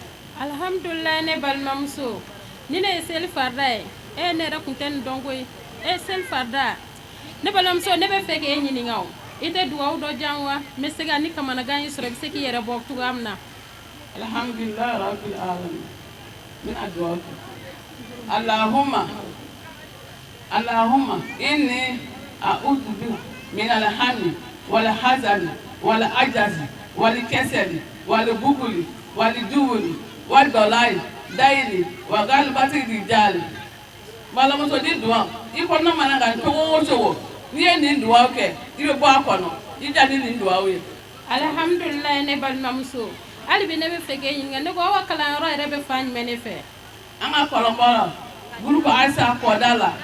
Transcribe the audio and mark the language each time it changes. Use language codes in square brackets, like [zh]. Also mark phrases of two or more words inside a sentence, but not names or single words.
[bm] Alhamdulillah ne balimamuso ni ne ye seli farida ye ne yɛrɛ kun tɛ nin dɔn koyi seli farida ne balimamuso ne bɛ fɛ k'e ɲininka o i tɛ dugawu dɔ jan wa n bɛ se ka ni kamanagan y'i sɔrɔ i bɛ se k'i yɛrɛ bɔ cogoya min na. [ar] الحمد لله رب العالمين [bm] min a dugawu kɛ [ar] اللهم إني أعوذ بك من الهم والحزن والعجز والكسل والبخل والجبن وضلع الدين وغلبة الرجال. [bm] Balamuso di duwa i kɔnɔ mana kan cogo o cogo n'i ye nin duwawu kɛ i bɛ bɔ a kɔnɔ i ja ni nin duwawu ye. Alhamdulillah ne balimamuso hali bi ne bɛ fɛ k'e ɲininka ne ko aw ka kalanyɔrɔ yɛrɛ bɛ fan jumɛn ne fɛ. An ka kɔlɔnbɔla gurupu Ayisa kɔda la.